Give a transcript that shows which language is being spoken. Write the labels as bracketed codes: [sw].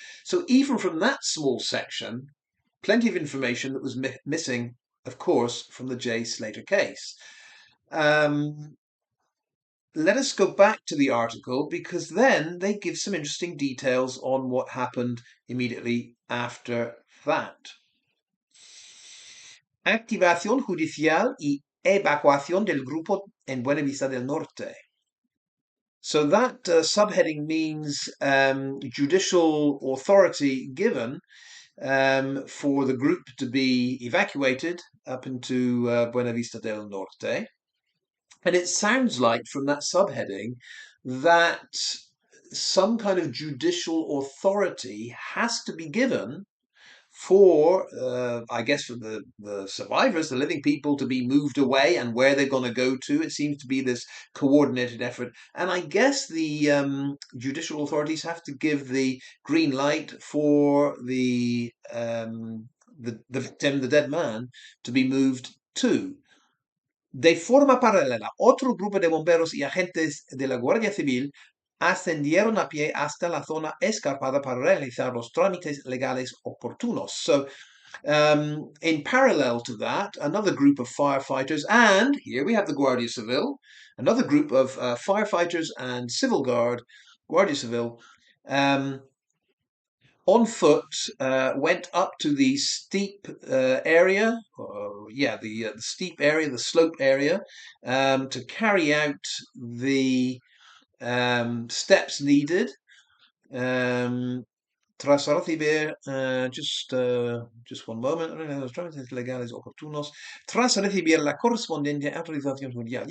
[en] So even from that small section, plenty of information that was missing, of course, from the Jay Slater case. Let us go back to the article, because then they give some interesting details on what happened immediately after that. [es] Activación judicial y evacuación del grupo en Buenavista del Norte. [en] So that subheading means judicial authority given for the group to be evacuated up into Buenavista del Norte. And it sounds like from that subheading that some kind of judicial authority has to be given for, I guess, for the survivors, the living people, to be moved away, and where they're going to go to. It seems to be this coordinated effort. And I guess the judicial authorities have to give the green light for the victim, the dead man, to be moved to. [es] De forma paralela, otro grupo de bomberos y agentes de la Guardia Civil ascendieron a pie hasta la zona escarpada para realizar los trámites legales oportunos. So [en] In parallel to that, another group of firefighters, and here we have the Guardia Civil, another group of firefighters and civil guard, Guardia Civil, um, on foot, went up to the steep area, the steep area, the slope area, to carry out the steps needed. [es] Um, Tras recibir, [en] just one moment, [es] los trámites legales oportunos, tras recibir la correspondiente autorización judicial.